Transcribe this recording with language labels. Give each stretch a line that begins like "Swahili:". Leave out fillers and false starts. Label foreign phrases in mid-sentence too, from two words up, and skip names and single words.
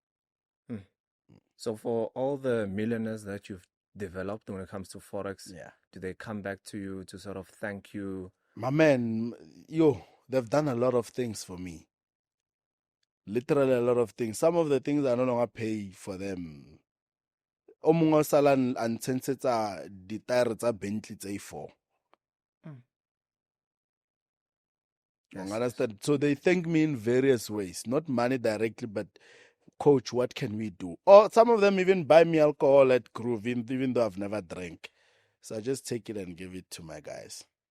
English: So for all the millionaires that you've developed when it comes to Forex, Yeah. do they come back to you to sort of thank you? My man, they've done a lot of things for me. Literally a lot of things. Some of the things I no longer pay for them.
Tswana: O mongwe o sala a ntshentshetsa dithaere tsa Bentley tse 4.
English: You understand? So they thank me in various ways, not money directly, but coach, what can we do? Or some of them even buy me alcohol at Groove, even though I've never drank. So I just take it and give it to my guys.